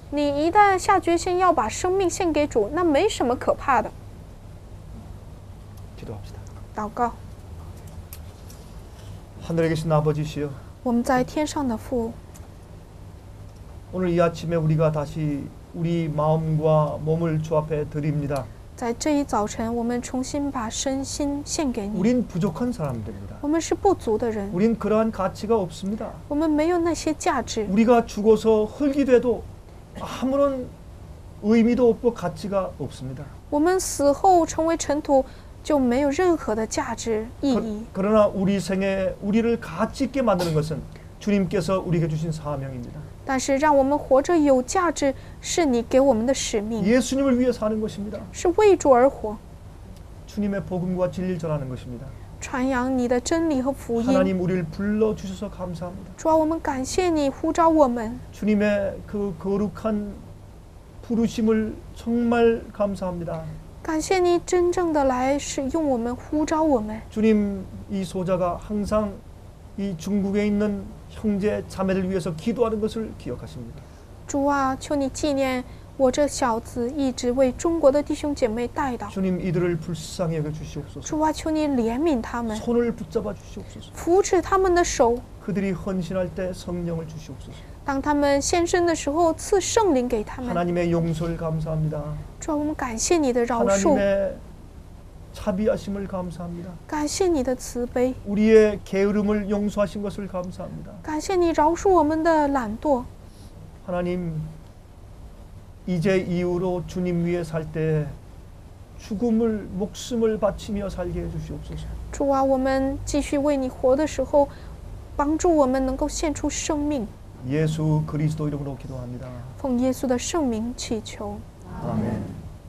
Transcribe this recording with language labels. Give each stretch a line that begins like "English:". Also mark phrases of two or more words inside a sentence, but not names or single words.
Chinese: 你一旦下决心要把生命献给主，那没什么可怕的。
Korean: 기도합시다.
Chinese: 祷告，
Korean: 하늘에 계신 아버지시여,
Chinese: 我们在天上的父，
Korean: 오늘 이 아침에 우리가 다시 우리 마음과 몸을 주 앞에 드립니다.
Chinese: 在这一早晨，我们重新把身心献给你。
Korean: 우린 부족한 사람들입니다.
Chinese: 我们是不足的人，
Korean: 우린 그러한 가치가 없습니다.
Chinese: 我们没有那些价值。
Korean: 우리가 죽어서 흙이 돼도 아무런 의미도 없고 가치가 없습니다.
Chinese: 我们死后成为尘土，就没有任何的价值意义。
Korean: 그러나 우리 생에 우리를 가치 있게 만드는 것은 주님께서 우리에게 주신 사명입니다.
Chinese: 但是让我们活着有价值，是你给我们的使命，
Korean: 예수님을 위해 사는 것입니다.
Chinese: 是为主而活，
Korean: 주님의 복음과 진리를 전하는 것입니다.
Chinese: 传扬你的真理和福音。
Korean: 하나님 우리를 불러주셔서 감사합니다.
Chinese: 主啊，我们感谢你呼召我们，
Korean: 주님의 그 거룩한 부르심을 정말 감사합니다.
Chinese: 感谢你真正的来使用我们，呼召我们。
Korean: 주님, 이 소자가 항상 이 중국에 있는 형제 자매를 위해서 기도하는 것을 기억하십니다.
Chinese: 主啊，求你纪念我这小子一直为中国的弟兄姐妹代祷。
Korean: 주님, 이들을 불쌍히 여겨 주시옵소서.
Chinese: 主啊，求你怜悯他们，
Korean: 손을 붙잡아 주시옵소서.
Chinese: 扶持他们的手。
Korean: 그들이 헌신할 때 성령을 주시옵소서.
Chinese: 当他们献身的时候，赐圣灵给他们。
Korean: 하나님의 용서를 감사합니다.
Chinese: 主啊，我们感谢你的饶恕，
Korean: 하나님의 자비하심을 감사합니다.
Chinese: 感谢你的慈悲，
Korean: 우리의 게으름을 용서하신 것을 감사합니다.
Chinese: 感谢你饶恕我们的懒惰。
Korean: 하나님, 이제 이후로 주님 위에 살 때 죽음을 목숨을 바치며 살게 해 주시옵소서.
Chinese: 主啊，我们继续为你活的时候，帮助我们能够献出生命。
Korean: 예수 그리스도 이름으로 기도합니다.
Chinese: 奉耶稣的圣名祈求，
Korean: 아멘.